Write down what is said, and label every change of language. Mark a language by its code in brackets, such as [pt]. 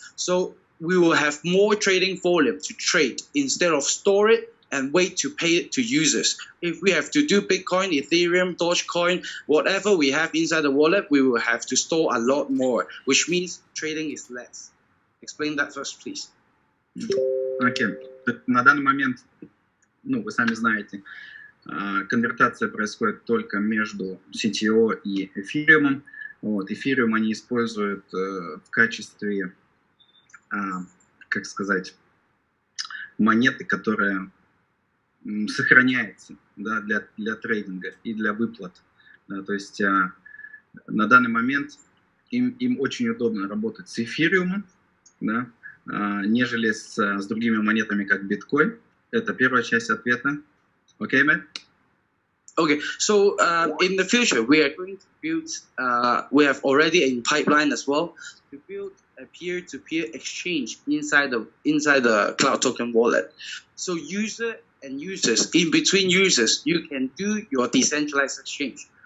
[en] So we will have more trading volume to trade instead of store it and wait to pay it to users. If we have to do Bitcoin, Ethereum, Dogecoin, whatever we have inside the wallet, we will have to store a lot more, which means trading is less. Explain that first, please. [ru] Окей. На данный момент, вы сами знаете, конвертация происходит только между CTO и эфириумом. Эфириум они используют в качестве, как сказать, монеты, которая сохраняется, да, для трейдинга и для выплат. Да, то есть на данный момент им очень удобно работать с эфириумом, да, нежели с другими монетами, как биткоин. Это первая часть ответа. [en] Okay, man? Okay, so in the future, we are going to build, we have already in pipeline as well, to build a peer-to-peer exchange inside the cloud token wallet. So user and users, in between users, you can do your decentralized exchange.